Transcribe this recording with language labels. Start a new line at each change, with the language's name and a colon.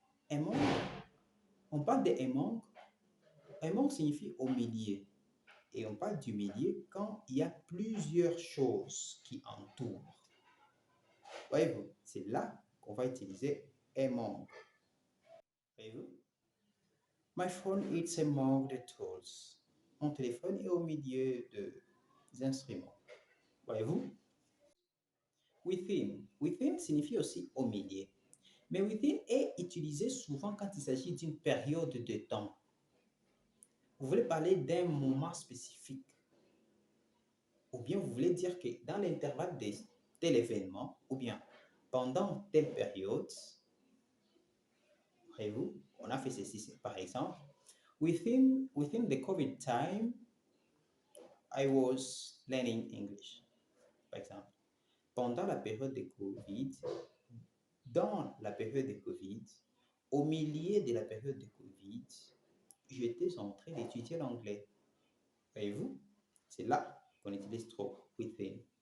French: Among, on parle de among. Among signifie au milieu. Et on parle du milieu quand il y a plusieurs choses qui entourent. Voyez-vous, c'est là qu'on va utiliser among. Voyez-vous?
English: My phone is among the tools.
French: Mon téléphone est au milieu des instruments. Voyez-vous? Within. Within signifie aussi au milieu. Mais within est utilisé souvent quand il s'agit d'une période de temps. Vous voulez parler d'un moment spécifique. Ou bien vous voulez dire que dans l'intervalle de tel événement, ou bien pendant telle période, voyez-vous, on a fait ceci. Par exemple,
English: within the COVID time, I was learning English.
French: Par exemple, pendant la période de COVID, dans la période de COVID, au milieu de la période de COVID, j'étais en train d'étudier l'anglais. Voyez-vous, c'est là qu'on utilise trop within.